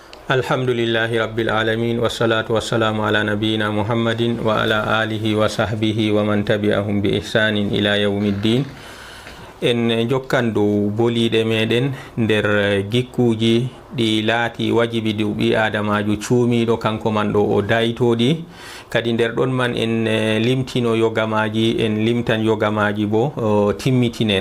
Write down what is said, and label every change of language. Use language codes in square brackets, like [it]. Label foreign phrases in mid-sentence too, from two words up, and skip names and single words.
[ar] الحمد لله رب العالمين والصلاة والسلام على نبينا محمد وعلى آله وصحبه ومن تبعهم بإحسان إلى يوم الدين. [ff] En jokkan dow boliɗe meɗen nder gikkuji ɗi laati wajibi dow ɓi adamajo cuumiɗo kanko man ɗo o daytoɗi. Kadi nder ɗon man en limtino yogamaji, en limtan yogamaji bo timmitinen.